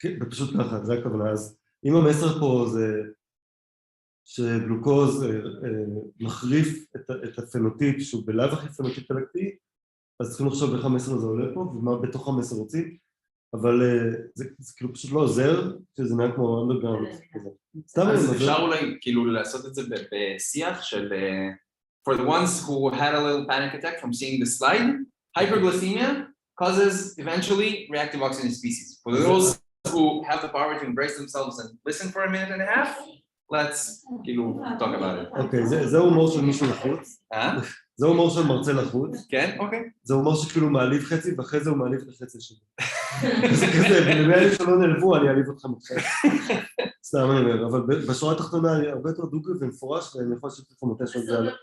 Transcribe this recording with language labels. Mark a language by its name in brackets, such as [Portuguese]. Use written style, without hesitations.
[Hebrew] פשוט ככה, זה הכוונה. אז אם המסר פה זה שגלוקוז מחריף את הפנוטיפ, שהוא בלאו הכי פנוטיפ אלקטי, אז צריכים לחשוב איך המסר הזה עולה פה, ומה בתוך המסר רוצים, אבל זה כאילו פשוט לא עוזר, שזה נראה כמו אנדרגראונד כזה. אז אפשר אולי כאילו לעשות את זה בשיח של [English] for the ones who had a little panic attack from seeing the slide, hyperglycemia causes eventually reactive oxygen species. For those who have the power to embrace themselves and listen for a minute and a half, let's [Hebrew] כאילו [English] talk about it. [Hebrew] אוקיי, זה הומור של מישהו לחוץ. זה הומור של מרצה לחוץ. כן, אוקיי. זה הומור שכאילו מעליב חצי, ואחרי זה הוא מעליב את החצי שלי. זה כזה, ולמי שלא נעלבו, אני אעליב אותך מתחיל. סתם אני אומר, אבל בשורה התחתונה אני הרבה יותר דוגרי ומפורש, ואני יכול לשתף לך מתישהו את זה.